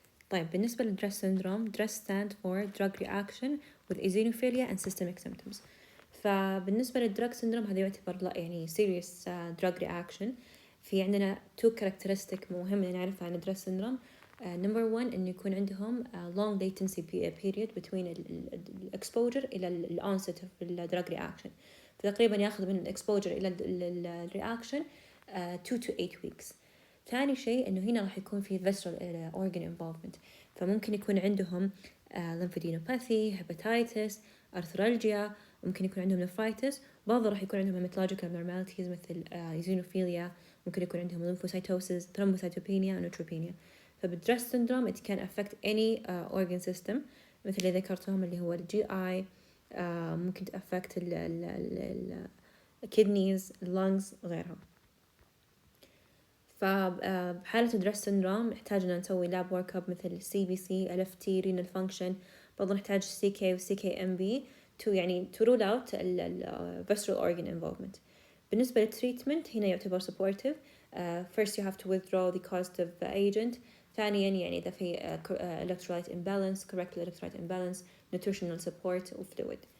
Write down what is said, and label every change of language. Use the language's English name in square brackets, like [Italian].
[Arabic] طيب بالنسبة للدرس [English] syndrome, DRESS stand for drug reaction with eosinophilia and systemic symptoms. فبالنسبة للدرug syndrome [Arabic] هذا يعتبر يعني [English] serious drug reaction. [Arabic] في عندنا two characteristic مهم نعرفها عن الدرس syndrome. number one إنه يكون عندهم [English] long latency period between exposure إلى onset of the drug reaction. فتقريبا ياخذ من exposure إلى reaction 2 to 8 weeks. [Arabic] ثاني شيء إنه هنا راح يكون في visceral organ involvement. [English] فممكن يكون عندهم lymphadenopathy, hepatitis, arthralgia, ممكن يكون عندهم nephritis. برضه راح يكون عندهم hematologic abnormalities مثل eosinophilia ممكن يكون عندهم lymphocytosis, thrombocytopenia, neutropenia. [Arabic] فبالدريس syndrome [English] it can affect any organ system [Arabic] مثل اللي ذكرتهم اللي هو الجي اي، ممكن تأفكت ال kidneys, lungs وغيرها. فبحالة الدريس syndrome نحتاج إن نسوي lab workup مثل CBC, LFT, renal function. [English] برضو نحتاج CK و CKMB to rule out visceral organ involvement. [Arabic] بالنسبة للتريتمنت هنا يعتبر supportive. [English] First you have to withdraw the causative agent. [Arabic] ثانيا يعني إذا في [English] electrolyte imbalance, correct electrolyte imbalance, nutritional support و fluid.